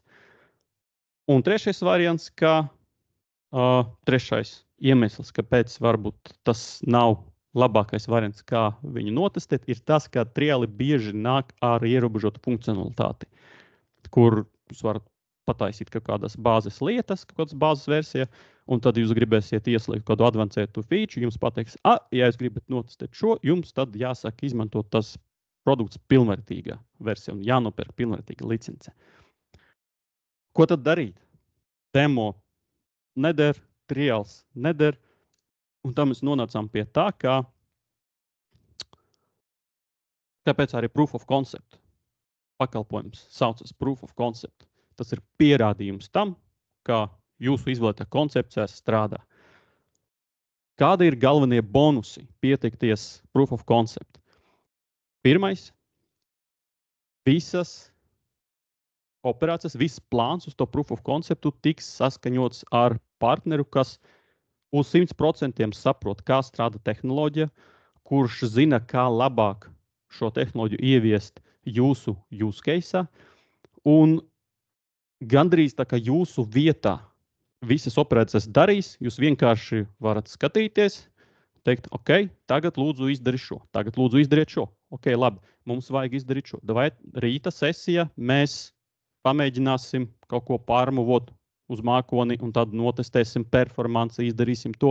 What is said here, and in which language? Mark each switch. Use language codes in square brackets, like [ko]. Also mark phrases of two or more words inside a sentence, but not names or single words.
[lv] Un trešais variants, trešais iemesls, kāpēc varbūt tas nav labākais variants, kā viņu notestēt, ir tas, ka triāli bieži nāk ar ierobežotu funkcionalitāti, kur jūs varat pataisīt kaut kādas bāzes lietas, kaut kādas bāzes versija, un tad jūs gribēsiet ieslēgt kādu advancētu feature, jums pateiks, ja jūs gribat notestēt šo, jums tad jāsaka izmantot tas produkts pilnvērtīgā versija un jānopērk pilnvērtīga licence. Ko tad darīt? Demo neder, trials neder, un tam mēs nonācām pie tā, kāpēc arī [en] proof of concept [lv] pakalpojums saucas [en] proof of concept. [lv] Tas ir pierādījums tam, ka jūsu izvēlētā koncepcijā strādā. Kādi ir galvenie bonusi pieteikties [en] proof of concept? [lv] Pirmais, visas operācijas, viss plāns uz to [en] proof of conceptu [lv] tiks saskaņots ar partneru, kas uz 100% saprot, kā strādā tehnoloģija, kurš zina, kā labāk šo tehnoloģiju ieviest jūsu [en] use case, [lv] un gandrīz tā kā jūsu vietā visas operācijas darīs, jūs vienkārši varat skatīties, teikt, ok, tagad lūdzu izdari šo, tagad lūdzu izdariet šo. Ok, labi, mums vajag izdarīt šo. Vai rīta sesija mēs pamēģināsim kaut ko pārmuvot uz mākoni un tad notestēsim performanci, izdarīsim to.